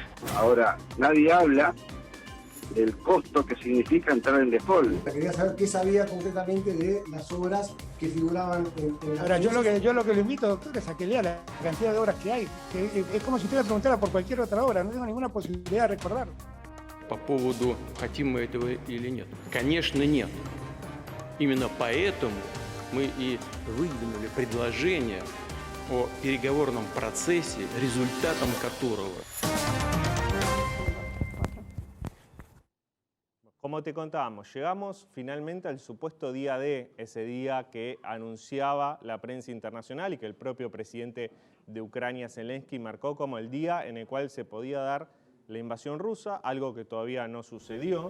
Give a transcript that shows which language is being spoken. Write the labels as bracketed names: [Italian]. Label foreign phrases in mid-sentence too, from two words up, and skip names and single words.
[Spanish] Ahora, nadie habla del costo que significa entrar en default. Quería saber qué sabía concretamente de las obras que figuraban en la... Ahora, yo lo que le invito, doctor, es a que lea la cantidad de obras que hay. Es como si usted le preguntara por cualquier otra obra, no tengo ninguna posibilidad de recordar. [Russian] По поводу, хотим мы этого или нет? Конечно, нет. Именно поэтому мы и выдвинули предложение о переговорном процессе, результатом которого... [Spanish] Como te contábamos, llegamos finalmente al supuesto día D, ese día que anunciaba la prensa internacional y que el propio presidente de Ucrania, Zelensky, marcó como el día en el cual se podía dar la invasión rusa, algo que todavía no sucedió.